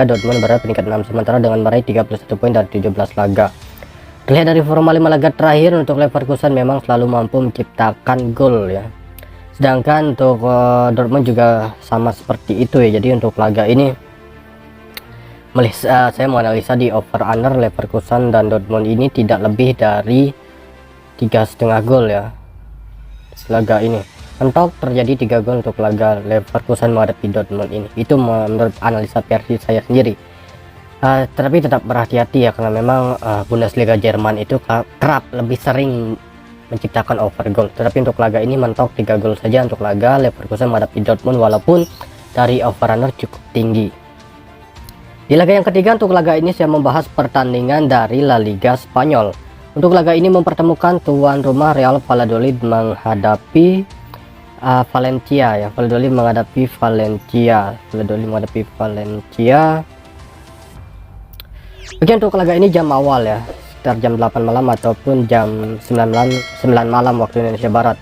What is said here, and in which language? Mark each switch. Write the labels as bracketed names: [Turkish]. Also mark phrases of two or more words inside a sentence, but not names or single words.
[Indonesian] Dortmund berada peringkat 6 sementara dengan meraih 31 poin dari 17 laga. Terlihat dari forma 5 laga terakhir, untuk Leverkusen memang selalu mampu menciptakan gol ya. Sedangkan untuk Dortmund juga sama seperti itu ya. Jadi untuk laga ini saya menganalisa di [English] over under [Indonesian] Leverkusen dan Dortmund ini tidak lebih dari 3,5 gol ya. Laga ini mentok terjadi 3 gol untuk laga Leverkusen menghadapi Dortmund ini. Itu menurut analisa versi saya sendiri. Tapi tetap berhati-hati ya, karena memang Bundesliga Jerman itu kerap lebih sering menciptakan [English] over goal. [Indonesian] Tetapi untuk laga ini mentok 3 gol saja untuk laga Leverkusen menghadapi Dortmund, walaupun dari [English] over under [Indonesian] cukup tinggi. Di laga yang ketiga, untuk laga ini saya membahas pertandingan dari La Liga Spanyol. Untuk laga ini mempertemukan tuan rumah Real Valladolid menghadapi Valencia ya. Valladolid menghadapi Valencia. Oke, untuk laga ini jam awal ya, sekitar jam 8 malam ataupun jam 9 malam waktu Indonesia Barat.